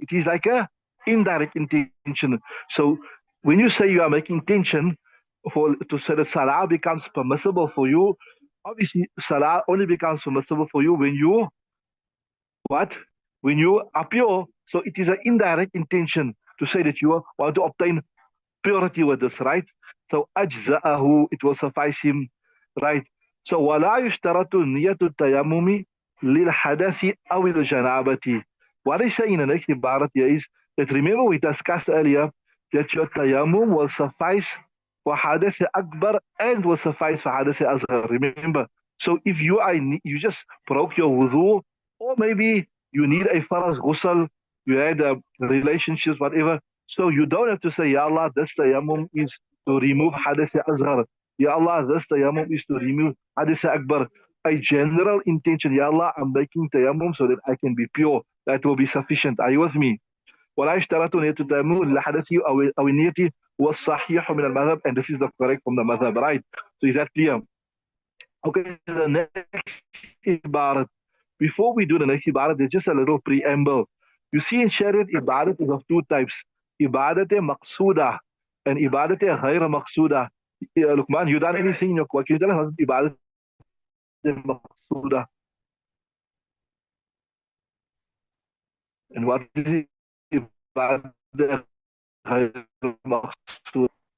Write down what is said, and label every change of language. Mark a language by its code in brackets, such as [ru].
[en] It is like a indirect intention. So when you say you are making intention for to say that salah becomes permissible for you, obviously salah only becomes permissible for you when you what? When you are pure. So it is an indirect intention to say that you want to obtain purity with this, right? So أجزأه, it will suffice him, right? [ar] So ولا يشترط نية التيمم للحدث أو الجنابة. [en] What I say in the next ibarat here is that remember we discussed earlier that your tayammum will suffice for hadith akbar and will suffice for hadith asghar. Remember, so if you just broke your wudu, or maybe you need a faraz ghusl, you had relationships, whatever, so you don't have to say, Ya Allah, this tayammum is to remove hadith asghar. Ya Allah, this tayammum is to remove hadith akbar. A general intention, Ya Allah, I'm making tayammum so that I can be pure. That will be sufficient. Are you with me? [ar] ولا اشترط نية التيمم للحدث أو النية والصحيح من المذهب, [en] and this is the correct from the madhab, right? So is that clear? Okay, the next ibarat. Before we do the next ibarat, there's just a little preamble. You see in Shariat, ibadat is of two types. Ibadat maqsuda and ibadat ghayra maqsuda. Lukman, you done anything in your work? Can you tell us what ibadat maqsuda and what is ibadat ghayra maqsuda?